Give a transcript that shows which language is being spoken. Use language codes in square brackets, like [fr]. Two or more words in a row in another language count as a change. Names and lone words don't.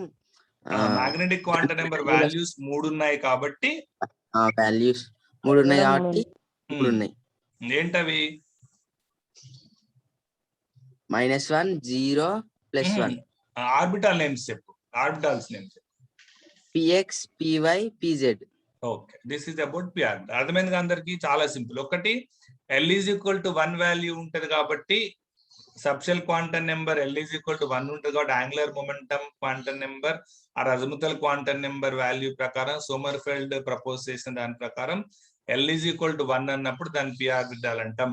[en] magnetic quantum number values [te] 3 ఉన్నాయి కాబట్టి వాల్యూస్ 3 ఉన్నాయి కాబట్టి 3 ఉన్నాయి. ఏంటవి? -1 0 +1. [en] orbital names [te] చెప్పు. [en] orbitals names [te] చెప్పు. px py pz. [en] Okay. This is about p orbital. [te] అర్థమైంది అందరికి? చాలా సింపుల్. ఒకటి [en] l is equal to 1 value [te] ఉంటది కాబట్టి [en] subshell quantum number l is equal to 1 [te] ఉంటుంది కాబట్టి [en] angular momentum quantum number or azimuthal quantum number value [te] ప్రకారం సోమర్ఫెల్డ్ ప్రపోజ్ చేసిన దాని ప్రకారం [en] l is equal to 1 [te] అన్నప్పుడు దాన్ని [en] p orbital [te] అంటాం.